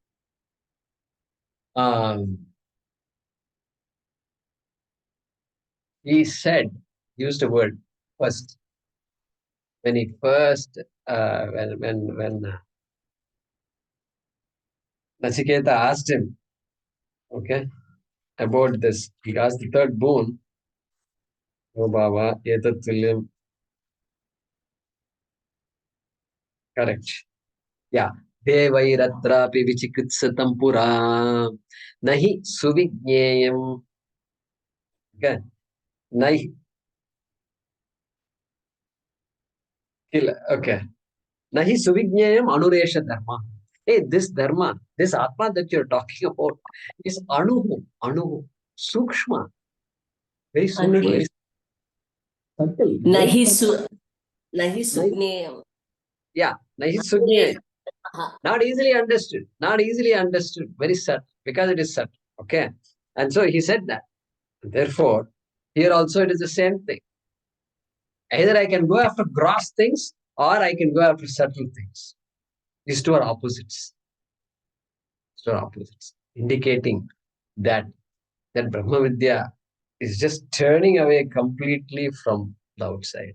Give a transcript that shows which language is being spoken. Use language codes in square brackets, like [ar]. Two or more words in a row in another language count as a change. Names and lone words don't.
[en] He said, used a word first. When he first, when Nachiketa asked him, okay, about this, he asked the third boon. [sa] ओ बाबा, एतत् तुल्यम्. [en] Correct. Yeah. [sa] देवैरत्रापि विचिकित्सितं पुरा. नहि सुविज्ञेयम्. Okay. Nahi. Okay. नहि सुविज्ञेयम् अणुरेष धर्म. [en] Hey, this dharma, this atma that you're talking about is [sa] अणुः, सूक्ष्म. [en] Very sukshma, very subtle. [sa] नहि सुज्ञम्. Yeah, नहि सुज्ञम्. [en] Not easily understood. Not easily understood. Very subtle, because it is subtle. Okay. And so he said that. Therefore, here also it is the same thing. Either I can go after gross things or I can go after subtle things. These two are opposites. These two are opposites, indicating that [sa] ब्रह्म विद्या [en] is just turning away completely from the outside.